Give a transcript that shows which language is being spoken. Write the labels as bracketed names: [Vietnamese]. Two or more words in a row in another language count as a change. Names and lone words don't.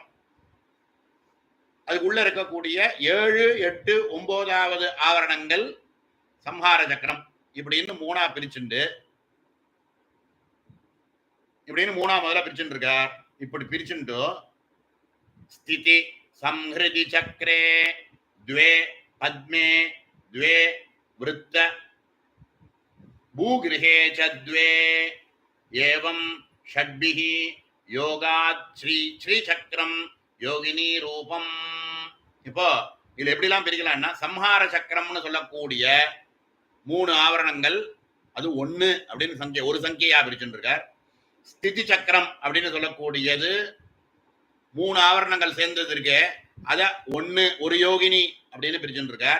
[Tamil] அதுக்குள்ள இருக்கக்கூடிய 7 8 9வது ஆவரணங்கள் சம்ஹார சக்கரம். இப்படின்னு 3ஆ பிரிச்சுண்டு இப்படின்னு 3ஆ முதல்ல பிரிச்சுட்டு இருக்கார். இப்படி பிரிச்சுட்டு [Sanskrit] स्थिति संहृति चक्रे द्वे पद्मे द्वे वृत्त भूगृहे च द्वे एवं षड्भिः योगात् श्री श्रीचक्रम योगिनी रूपम्. [Tamil] இப்போ இதுல எப்படிலாம் பிரிக்கலாம்னா சம்ஹார சக்கரம்னு சொல்லக்கூடிய 3 ஆவரணங்கள் அது 1 அப்படின்னு ஒரு சங்கையா பிரிச்சுட்டு இருக்கார். ஸ்திதி சக்கரம் அப்படின்னு சொல்லக்கூடியது 3 ஆவரணங்கள் சேர்ந்தது இருக்கு, அத 1 ஒரு யோகினி அப்படின்னு பிரிச்சுட்டு இருக்கார்.